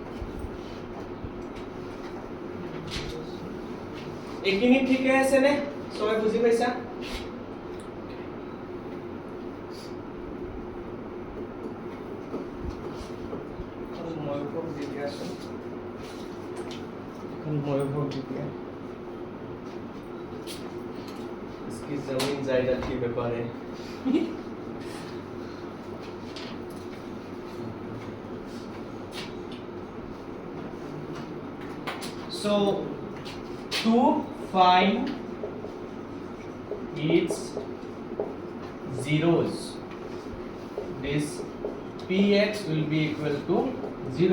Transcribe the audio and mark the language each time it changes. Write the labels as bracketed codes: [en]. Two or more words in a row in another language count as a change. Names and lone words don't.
[as] এইখিনি ঠিক আছে নে? [bn] সবাই বুঝি পাইছা? [hi] इसकी जमीन जायदाद की ব্যাপারে [en] so to find its zeros, this px will be equal to 0.